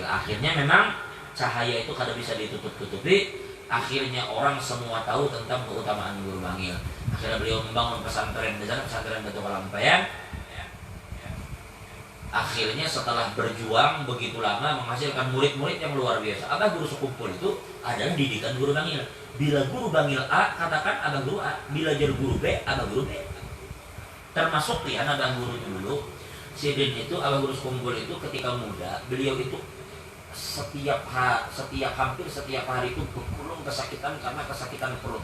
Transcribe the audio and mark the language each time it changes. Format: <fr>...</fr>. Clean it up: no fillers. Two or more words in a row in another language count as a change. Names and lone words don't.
<id>Akhirnya memang cahaya itu kada bisa ditutup-tutupi. Akhirnya orang semua tahu tentang keutamaan guru Bangil. Akhirnya beliau membangun pesantren di sana, pesantren Batu Kalampayan. Akhirnya setelah berjuang begitu lama menghasilkan murid-murid yang luar biasa. Abah guru sekumpul itu adalah didikan guru Bangil. Bila guru Bangil A, katakan abah guru A. Bila jadi guru B, abah guru B. Termasuk ya abah guru dulu. Sidin itu, abah guru sekumpul itu ketika muda, beliau itu hampir setiap hari itu bergulung kesakitan karena kesakitan perut.</id>